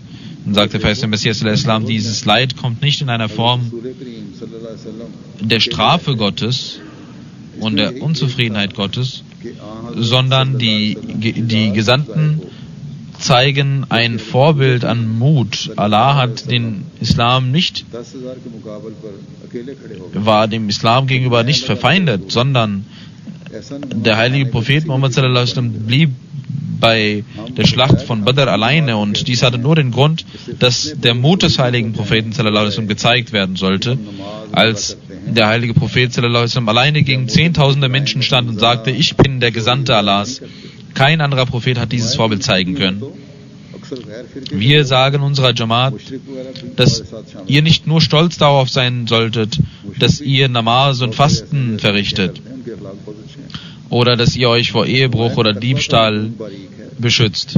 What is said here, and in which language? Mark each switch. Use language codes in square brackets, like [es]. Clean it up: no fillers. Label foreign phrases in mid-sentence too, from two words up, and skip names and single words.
[de] Und sagt der verheißene Messias, dieses Leid kommt nicht in einer Form der Strafe Gottes und der Unzufriedenheit Gottes, sondern die Gesandten zeigen ein Vorbild an Mut. Allah hat den Islam war dem Islam gegenüber nicht verfeindet, sondern der heilige Prophet Muhammad [ar] صلى الله عليه وسلم [de] blieb bei der Schlacht von Badr alleine und dies hatte nur den Grund, dass der Mut des heiligen Propheten [ar] صلى الله عليه وسلم [de] gezeigt werden sollte, als der heilige Prophet [ar] صلى الله عليه وسلم [de] alleine gegen 10.000 Menschen stand und sagte, ich bin der Gesandte Allahs. Kein anderer Prophet hat dieses Vorbild zeigen können. Wir sagen unserer Jamaat, dass ihr nicht nur stolz darauf sein solltet, dass ihr Namaz und Fasten verrichtet oder dass ihr euch vor Ehebruch oder Diebstahl beschützt.